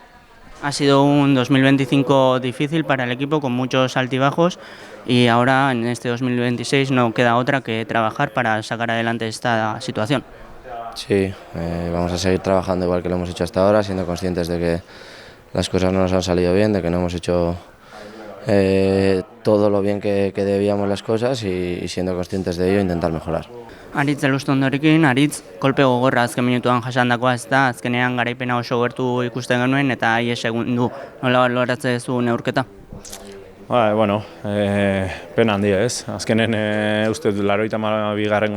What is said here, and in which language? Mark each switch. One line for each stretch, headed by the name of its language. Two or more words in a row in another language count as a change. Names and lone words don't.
Spanish: Ha sido un 2025 difícil para el equipo con muchos altibajos y ahora en este 2026 no queda otra que trabajar para sacar adelante esta situación. Sí, vamos a seguir trabajando igual que lo hemos hecho hasta ahora, siendo conscientes de que las cosas no nos han salido bien, de que no hemos hecho todo lo bien que debíamos las cosas y siendo conscientes de ello intentar mejorar.
Basque: Aritz Elustondorekin, Aritz kolpe gogorra azken minutuan jasandakoa, ez da, azkenean garaipena oso gertu ikusten genuen eta aie segundu nola baloratzen duzu neurketa? Bueno, pena handia ez. Azkenen uste dut 82.